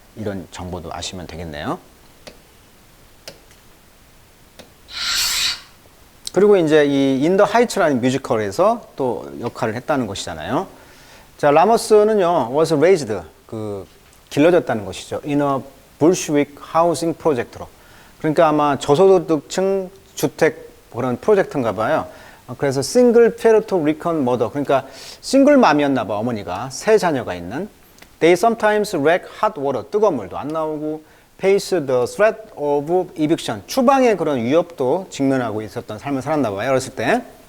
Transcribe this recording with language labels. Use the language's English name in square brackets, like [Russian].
[Korean] 이런 정보도 아시면 되겠네요. 그리고 이제 이 인더 하이츠라는 뮤지컬에서 또 역할을 했다는 것이잖아요. 자, 라모스는요, was raised, 길러졌다는 것이죠. [English] in a Bolshevik housing project로. [Korean] 그러니까 아마 저소득층 주택 그런 프로젝트인가 봐요. 그래서 single Puerto-Rican mother, 그러니까 싱글맘이었나 봐, 어머니가. 세 자녀가 있는. They sometimes lack hot water, 뜨거운 물도 안 나오고, face the threat of eviction, 추방의 그런 위협도 직면하고 있었던 삶을 살았나 봐요, 어렸을 때.